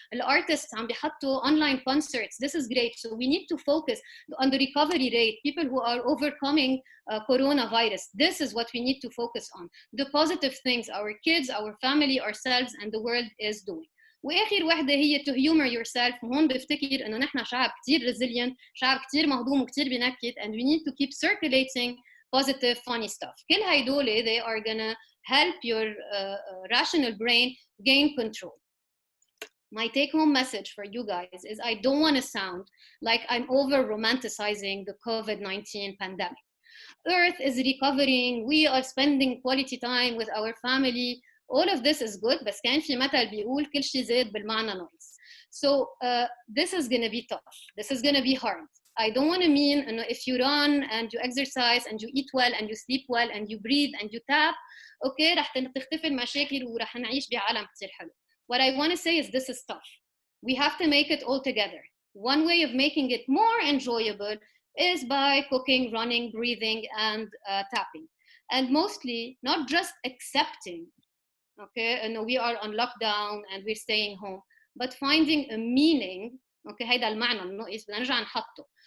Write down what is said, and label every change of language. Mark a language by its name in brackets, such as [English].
[English] Artists [Arabic] عم بيحطوا [English] online concerts. This is great. So we need to focus on the recovery rate. People who are overcoming coronavirus. This is what we need to focus on. The positive things our kids, our family, ourselves, and the world is doing. [Arabic] واخر وحده هي [English] to humor yourself. [Arabic] وهون بفتكر انه نحن شعب كتير resilient, شعب كتير مهضوم وكتير بنكت, [English] and we need to keep circulating positive funny stuff. [Arabic] كل هيدول [English] they are gonna help your rational brain gain control. My take-home message for you guys is I don't want to sound like I'm over romanticizing the COVID-19 pandemic. Earth is recovering, we are spending quality time with our family. All of this is good, [Arabic] بس كان في مثل بيقول كل شيء زاد بالمعنى ناقص. [English] So this is going to be tough. This is going to be hard. I don't want to mean if you run and you exercise and you eat well and you sleep well and you breathe and you tap, okay, [Arabic] رح تختفي المشاكل ورح نعيش بعالم كتير حلو. [English] What I want to say is this is tough. We have to make it all together. One way of making it more enjoyable is by cooking, running, breathing, and tapping. And mostly not just accepting, okay, we are on lockdown and we're staying home, but finding a meaning. [Arabic] Okay, هيدا المعنى الناقص بدنا نرجع نحطه.